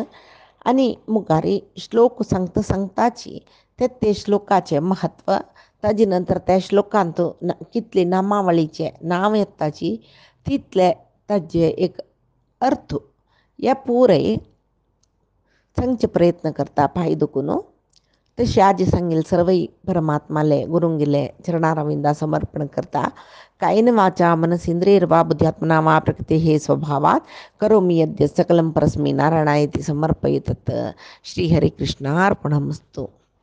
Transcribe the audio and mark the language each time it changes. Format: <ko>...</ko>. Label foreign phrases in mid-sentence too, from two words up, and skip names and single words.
<kok>आनी मुखारी श्लोक सांगता सांगताची ते श्लोकाचे महत्व ताजे नंतर त्या श्लोकांत कितले नामावळीचे नांव येताची तितले ताजे एक अर्थ हे पुरे सांगचे प्रयत्न करता पांय दुखून. तशें आज सांगेल सर्वई परमात्माले गुरुंगेले चरणारविंदा समर्पण करता.</kok> <sa>कायेन वाचा मनसेंद्रियर्वा बुद्ध्यात्मना वा प्रकृतेः स्वभावात् करोमि यद्यत् सकलं परस्मै नारायणायेति समर्पयेत्. श्रीहरिकृष्णार्पणमस्तु.</sa>